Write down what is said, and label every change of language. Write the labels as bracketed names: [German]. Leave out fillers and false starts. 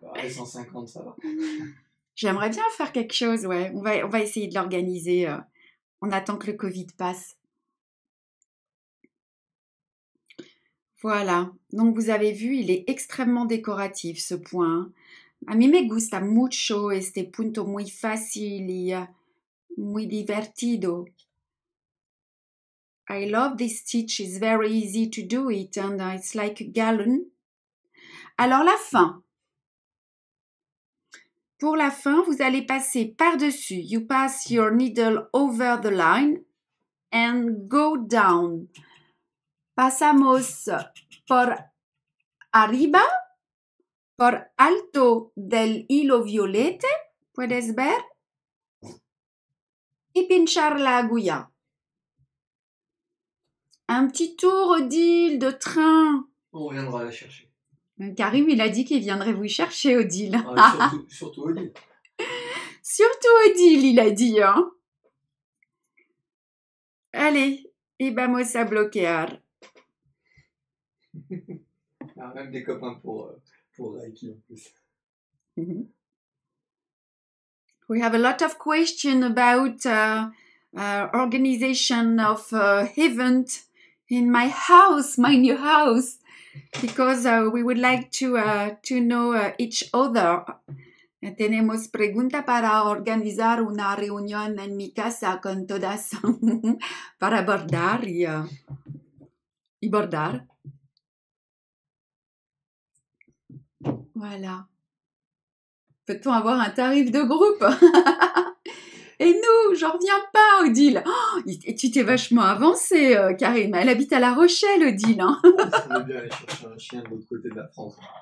[French] 150, ça va. J'aimerais bien faire quelque chose, ouais. On va essayer de l'organiser. On attend que le Covid passe. Voilà, donc vous avez vu, il est extrêmement décoratif ce point. [Spanish] A mí me gusta mucho este punto muy fácil y muy divertido. [English] I love this stitch, it's very easy to do it and it's like a gallon. [French] Alors la fin. Pour la fin, vous allez passer par-dessus. [English] You pass your needle over the line and go down. [Spanish] Pasamos por arriba, por alto del hilo violete, puedes ver, y pinchar la agulla. [French] Un petit tour, Odile, de train. On reviendra la chercher. Karim, il a dit qu'il viendrait vous chercher, Odile. Surtout Odile. Surtout Odile, il a dit, hein. Allez, [Spanish] y vamos a bloquear. [French] Ah, même des copains pour Reiki en plus. Mm-hmm. [English] We have a lot of questions about organization of event in my house, my new house, because we would like to know each other. [Spanish] Tenemos pregunta para organizar una reunión en mi casa con todas para bordar y bordar. [French] Voilà. Peut-on avoir un tarif de groupe? Et nous, j'en reviens pas, Odile. Oh, tu t'es vachement avancée, Karim. Elle habite à La Rochelle, Odile. Hein. On est bien aller chercher un chien de l'autre côté de la France.